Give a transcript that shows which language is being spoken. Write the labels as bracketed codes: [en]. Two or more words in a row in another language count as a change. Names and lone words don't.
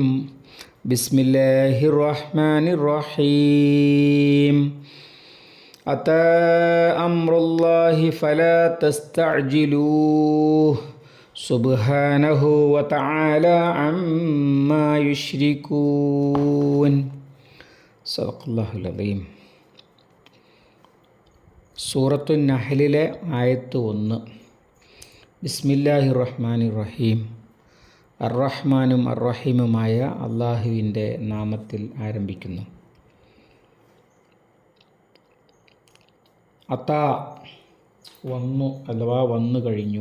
[ar] بسم الله الرحمن الرحيم. أتى أمر الله فلا تستعجلوه سبحانه وتعالى عما يشركون. صدق الله العظيم. [ml] സൂറത്തു നഹ്ലിലെ ആയത്ത് 1. [ar] بسم الله الرحمن الرحيم. [ml] അർ-റഹ്മാനും അർ-റഹീമുമായ അള്ളാഹുവിൻ്റെ നാമത്തിൽ ആരംഭിക്കുന്നു. അതാ വന്നു അഥവാ വന്നു കഴിഞ്ഞു.